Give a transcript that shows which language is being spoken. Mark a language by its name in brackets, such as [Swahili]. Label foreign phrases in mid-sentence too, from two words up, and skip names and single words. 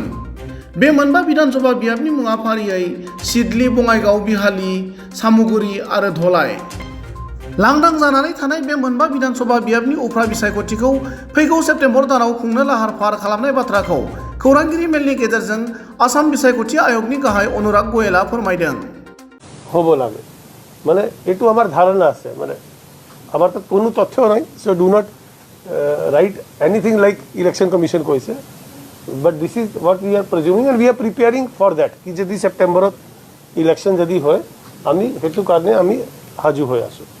[Bodo] बे मोनबा विधानसभा बियाबनि मुङा फारियै सिडली, बङाइगाव, बिहाली, सामुगुरि आरो धलाई। लांदां जानानै थानाय बे मोनबा विधानसभा बियाबनि उफ्रा बिसायख'थिखौ फैगौ सेप्तेम्बर दानाव खुंनो लाहार फाहार खालामनाय बाथ्राखौ खौरांगिरि मेलनि गेजेरजों आसाम बिसायख'थि आय'गनि गाहाय अनुराग गयेलआ फोरमायदों। [Assamese] হ'ব লাগে মানে এইটো আমাৰ ধাৰণা আছে, মানে আমাৰ তাত কোনো তথ্য নাই। [English] so do not write anything like election commission কৈছে, but this is what we are presuming and we are preparing for that [Assamese] কি যদি ছেপ্টেম্বৰত ইলেকশ্যন যদি হয় আমি সেইটো কাৰণে আমি সাজু হৈ আছোঁ।